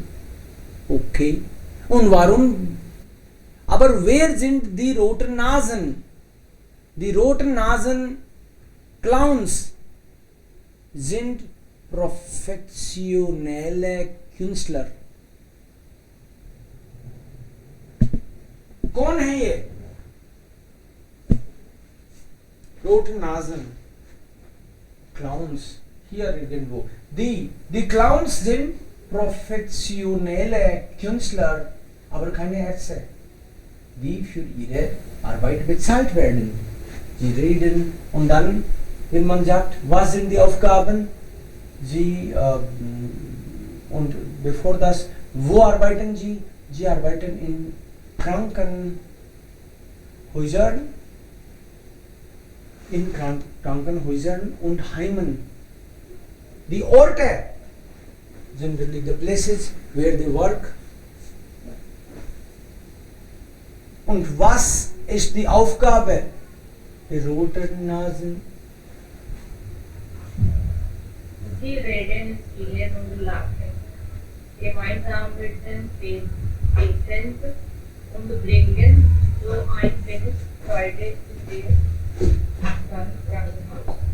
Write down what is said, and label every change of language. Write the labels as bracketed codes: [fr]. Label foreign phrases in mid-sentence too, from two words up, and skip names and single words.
[de] Okay. Und warum? Aber wer sind die roten Nasen? Die roten Nasen Clowns sind professionelle Künstler. [hi] कौन है ये? [de] Roten Nasen Clowns. Hier irgendwo. Die Clowns sind professionelle Künstler, aber keine Ärzte, die für ihre Arbeit bezahlt werden. Sie reden und dann, wenn man sagt, was sind die Aufgaben, sie und bevor das, wo arbeiten sie, Sie arbeiten in Krankenhäusern, Krankenhäusern und Heimen. Die Orte, [en] generally the places where they work. [de] Und was ist die Aufgabe der roten Nasen? Sie reden, spielen und lachen, gemeinsam mit den Patienten und bringen so ein wenig Freude in das Krankenhaus.